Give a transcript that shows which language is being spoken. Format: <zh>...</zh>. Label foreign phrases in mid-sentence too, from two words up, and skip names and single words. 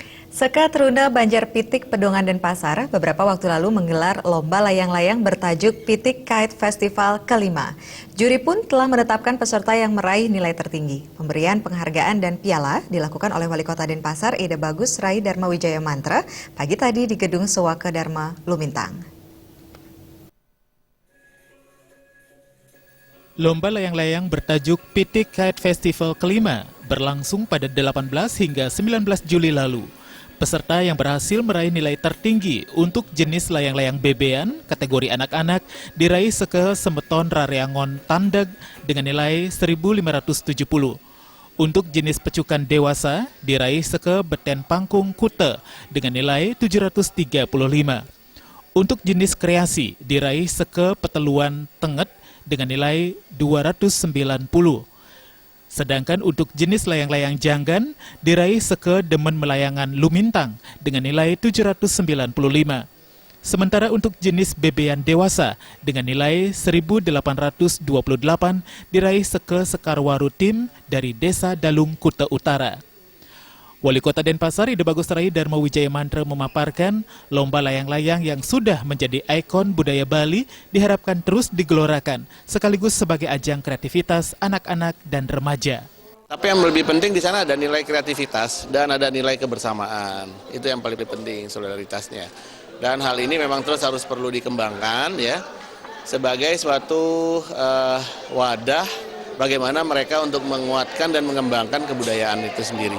<id>Sekat Runda Banjarpitik, Pedongan, Denpasar beberapa waktu lalu menggelar lomba layang-layang bertajuk Pitik Kite Festival kelima. Juri pun telah menetapkan peserta yang meraih nilai tertinggi. Pemberian penghargaan dan piala dilakukan oleh Wali Kota Denpasar, Ida Bagus Rai Dharma Wijaya Mantra, pagi tadi di Gedung Sewaka Dharma, Lumintang. Lomba layang-layang bertajuk Pitik Kite Festival kelima berlangsung pada 18 hingga 19 Juli lalu. Peserta yang berhasil meraih nilai tertinggi untuk jenis layang-layang bebean kategori anak-anak diraih seke Semeton Rareangon Tandag dengan nilai 1.570. Untuk jenis pecukan dewasa diraih seke Beten Pangkung Kute dengan nilai 735. Untuk jenis kreasi diraih seke Peteluan Tenget dengan nilai 290. Sedangkan untuk jenis layang-layang janggan diraih seke Demen Melayangan Lumintang dengan nilai 795. Sementara untuk jenis bebean dewasa dengan nilai 1.828 diraih seke Sekarwaru Tim dari Desa Dalung, Kuta Utara. Wali Kota Denpasar, Ida Bagus Rai Dharma Wijaya Mantra memaparkan lomba layang-layang yang sudah menjadi ikon budaya Bali diharapkan terus digelorakan sekaligus sebagai ajang kreativitas anak-anak dan remaja. Tapi yang lebih penting di sana ada nilai kreativitas dan ada nilai kebersamaan. Itu yang paling penting, solidaritasnya. Dan hal ini memang terus harus perlu dikembangkan ya sebagai suatu wadah bagaimana mereka untuk menguatkan dan mengembangkan kebudayaan itu sendiri.</id>